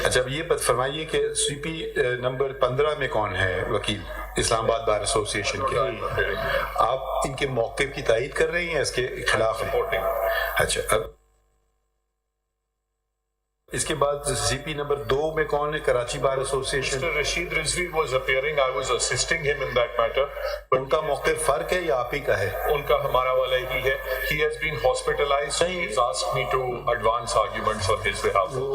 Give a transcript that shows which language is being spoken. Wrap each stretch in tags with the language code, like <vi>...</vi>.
<ur>اچھا اب یہ فرمائیے کہ سی پی نمبر 15 میں کون ہے وکیل اسلام آباد بار ایسوسیشن کے؟ آپ ان کے موقف کی تائید کر رہے ہیں، اس کے خلاف ہیں؟ اچھا اب اس کے بعد سی پی نمبر 2 میں کون ہے Karachi bar association?</ur> <en>Mr. Rashid Rizvi was appearing. I was assisting him in that matter.</en> <ur>ان کا موقف فرق ہے یا آپ ہی کا ہے؟ ان کا ہمارا والا ہی ہے.</ur> <en>He has been hospitalized. He's asked me to advance arguments on his behalf.</en>